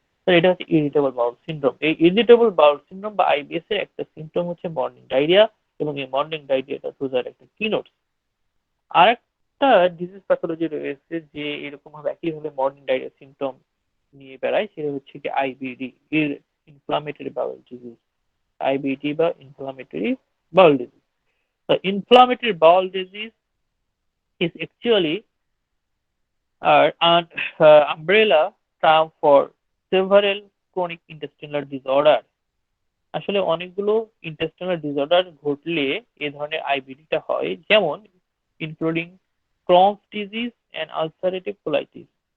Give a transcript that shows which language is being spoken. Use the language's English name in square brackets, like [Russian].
[Bangla] তো এটা হচ্ছে ইরিটেবল বাউল সিনড্রোম। এই ইরিটেবল বাউল সিনড্রোম বা আইবিএস এর একটা সিমটম হচ্ছে মর্নিং ডায়রিয়া, এবং এই মর্নিং ডায়রিয়াটা বোঝার একটা কিনোট। আর একটা ডিজিজ প্যাথোলজি রয়েছে যে এরকম ভাবে একইভাবে মর্নিং ডায়রিয়া সিমটম নিয়ে বেড়ায়, সেটা হচ্ছে কি আইবিডি, এর ইনফ্লামেটরি বাউল ডিজিজ। [English] IBD বা inflammatory bowel disease. The inflammatory bowel disease is actually an umbrella term for several chronic intestinal disorder. [Bangla] আসলে অনেকগুলো ইন্টেস্টিনাল ডিসঅর্ডার ঘটলে এ ধরনের আইবিডিটা হয়, যেমন including Crohn's disease and ulcerative colitis.